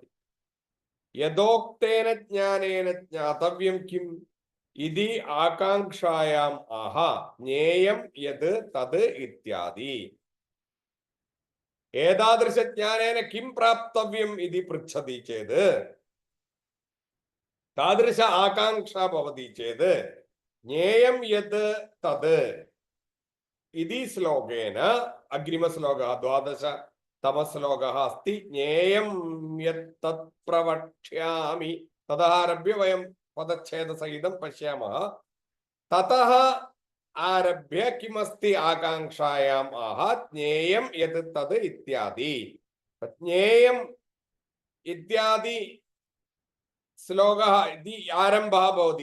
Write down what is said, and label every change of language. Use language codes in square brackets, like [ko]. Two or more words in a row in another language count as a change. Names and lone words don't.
[sa] यथोक्तेन ज्ञानेन ज्ञातव्यं किं इति आकांक्षायां आह ज्ञेयं यत् तत् इत्यादि. एतादृश ज्ञानेन किं प्राप्तव्यं इति पृच्छति चेत् तादृश आकांक्ष भवति चेत् ज्ञेयं यत् तत् इति श्लोकेन अग्रिमश्लोकः 12तमश्लोकः अस्ति. ज्ञेयं यत् तत् प्रवक्ष्यामि. ततः आरभ्य वयं पदच्छेदसहितं पश्यामः. ततः आरभ्य किमस्ति आकांक्षायां आह ज्ञेयं यत् तत् इत्यादि. ज्ञेयं इत्यादि श्लोकः इति आरंभः भवति.